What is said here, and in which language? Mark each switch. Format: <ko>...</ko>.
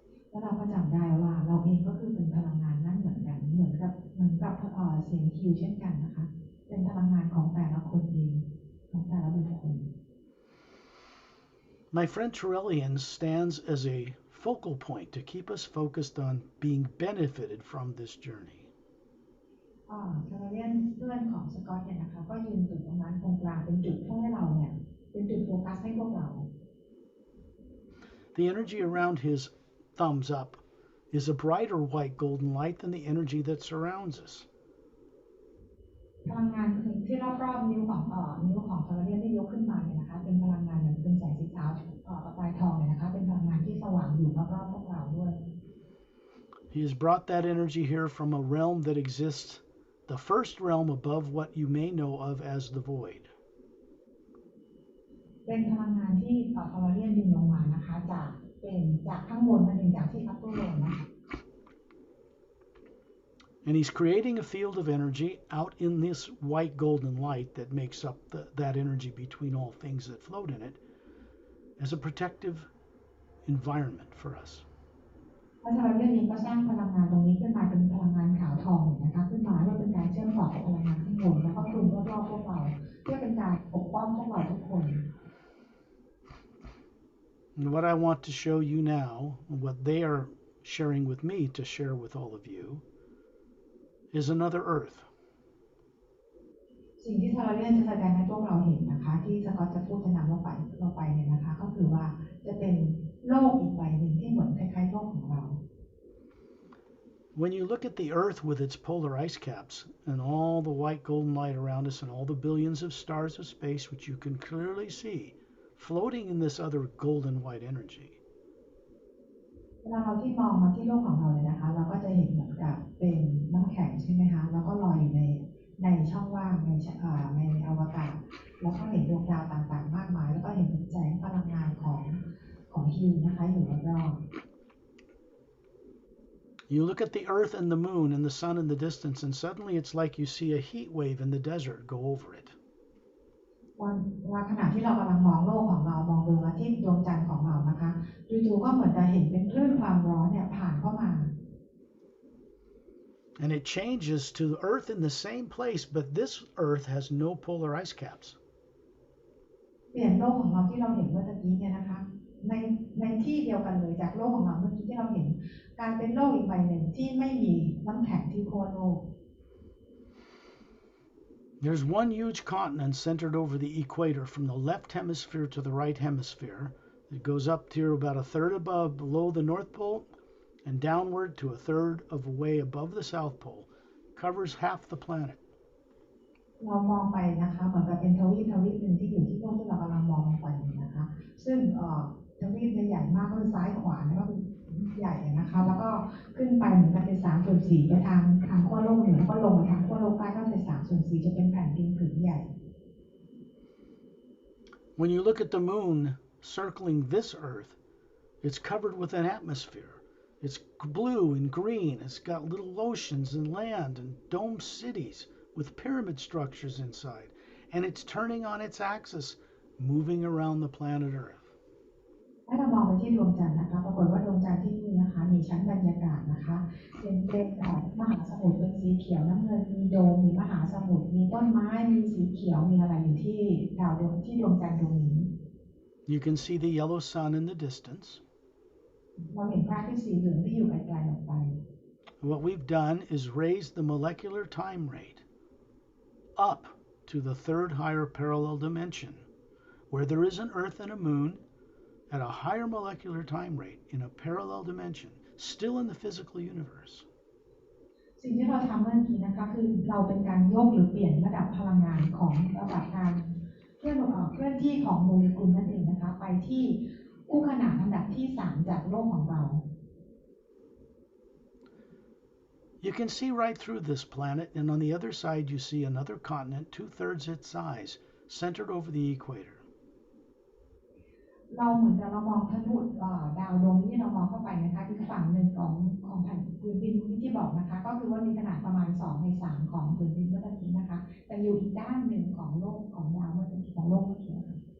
<th>แล้วเราก็จำได้ว่าเราเองก็คือเป็นพลังงานนั่นเหมือนกันเหมือนกับเสียงคิวเช่นกันนะคะเป็นพลังงานของแต่ละคนเองของแต่ละบุคคล</th> <en>My friend Terrellian stands as a focal point to keep us focused on being benefited from this journey.</en> <th>คาร์เรียนเพื่อนของสกอตเนี่ยนะคะก็ยืนอยู่ตรงนั้นตรงกลางเป็นจุดให้เราเนี่ยเป็นจุดโฟกัสให้พวกเรา</th> <en>The energy around his thumbs up is a brighter white golden light than the energy that surrounds us.</en> <th>พลังงานที่รอบๆนิ้วของคาร์เรียนที่ยกขึ้นมาเนี่ยนะคะเป็นพลังงานเหมือนเป็นแสงสีขาวประกายทองเนี่ยนะคะเป็นพลังงานที่สว่างอยู่รอบๆพวกเราด้วย</th> <en>He has brought that energy here from a realm that exists, the first realm above what you may know of as the void.</en> <th>เป็นพลังงานที่คาร์เรียนดึงลงมานะคะจากข้างบนนั่นเองจากที่อัปเปอร์โลนนะคะ</th> <en>And he's creating a field of energy out in this white golden light that makes up that energy between all things that float in it as a protective environment for us.</en> <th>พระคาร์เรียนเองก็สร้างพลังงานตรงนี้ขึ้นมาเป็นพลังงานขาวทองเนี่ยนะคะขึ้นมาเพื่อเป็นการเชื่อมต่อกับพลังงานข้างบนแล้วก็คลุมรอบๆพวกเราเพื่อเป็นการปกป้องพวกเราทุกคน</th> <en>And what I want to show you now, what they are sharing with me to share with all of you, is another earth.</en> <th>สิ่งที่คาร์เรียนจะแสดงให้พวกเราเห็นนะคะที่สกอตจะพูดจะนำเราไปเนี่ยนะคะก็คือว่าจะเป็นโลกอีกใบหนึ่งที่เหมือนคล้ายๆโลกของเรา</th> <en>When you look at the earth with its polar ice caps and all the white golden light around us and all the billions of stars of space which you can clearly see floating in this other golden white energy.</en> <th>เวลาเราที่มองมาที่โลกของเราเลยนะคะเราก็จะเห็นเหมือนกับเป็นน้ำแข็งใช่ไหมคะแล้วก็ลอยอยู่ในช่องว่างในอวกาศแล้วก็เห็นดวงดาวต่างๆมากมายแล้วก็เห็นแสงพลังงานของฮิวนะคะอยู่รอบๆ</th> <en>You look at the earth and the moon and the sun in the distance and suddenly it's like you see a heat wave in the desert go over it.</en> <th>ว่าขณะที่เรากำลังมองโลกของเรามองดวงอาทิตย์ดวงจันทร์ของเรานะคะจู่ๆก็เหมือนจะเห็นเป็นคลื่นความร้อนเนี่ยผ่านเข้ามา</th> <en>And it changes to the earth in the same place, but this earth has no polar ice caps.</en> <th>เปลี่ยนโลกของเราที่เราเห็นเมื่อกี้เนี่ยนะคะในที่เดียวกันเลยจากโลกของเราเมื่อกี้ที่เราเห็นกลายเป็นโลกอีกใบหนึ่งที่ไม่มีน้ำแข็งที่ขั้วโลก</th> <en>There's one huge continent centered over the equator from the left hemisphere to the right hemisphere. It goes up to about a third below the North Pole and downward to a third of a way above the South Pole. Covers half the planet.</en> <th>เรามองไปนะคะเหมือนกับเป็นทวีปหนึ่งที่อยู่ที่โลกที่เรากำลังมองไปนะคะซึ่งทวีปใหญ่มากก็คือซ้ายขวาแล้วก็ใหญ่นะคะแล้วก็ขึ้นไปเหมือนกันเป็น3/4ไปทางขั้วโลกเหนือแล้วก็ลงไปทางขั้วโลกใต้ก็เป็น3/4จะเป็นแผ่นดินผืนใหญ่</th> <en>When you look at the moon circling this Earth, it's covered with an atmosphere. It's blue and green. It's got little oceans and land and domed cities with pyramid structures inside. And it's turning on its axis, moving around the planet Earth.</en> <th>ถ้าเรามองไปที่ดวงจันทร์นะคะปรากฏว่าดวงจันทร์ที่นี่นะคะมีชั้นบรรยากาศนะคะเป็นมหาสมุทรเป็นสีเขียวน้ำเงินมีโดมมีมหาสมุทรมีต้นไม้มีสีเขียวมีอะไรอยู่ที่ดวงจันทร์ดวงนี้</th> <en>You can see the yellow sun in the distance.</en> <th>เราเห็นพระอาทิตย์สีเหลืองที่อยู่ไกลๆออกไป</th> <en>What we've done is raise the molecular time rate up to the third higher parallel dimension, where there is an Earth and a moon at a higher molecular time rate in a parallel dimension, still in the physical universe.</en> <th>สิ่งที่เราทำเมื่อกี้นะคะคือเราเป็นการยกหรือเปลี่ยนระดับพลังงานของระดับการเคลื่อนที่ของโมเลกุลนั่นเองนะคะไปที่คู่ขนานลำดับที่3จากโลกของเรา</th> <en>You can see right through this planet, and on the other side you see another continent 2/3 its size, centered over the equator.</en> <th>เราเหมือนกับเรามองทะลุดาวดวงนี้เรามองเข้าไปนะคะอีกฝั่งหนึ่งของแผ่นพื้นดินที่บอกนะคะก็คือว่ามีขนาดประมาณ2/3ของพื้นดินเมื่อกี้นะคะแต่อยู่อีกด้านหนึ่งของโลกของดาวเมื่อกี้ของโลกเมื่อกี้ค่ะ</th>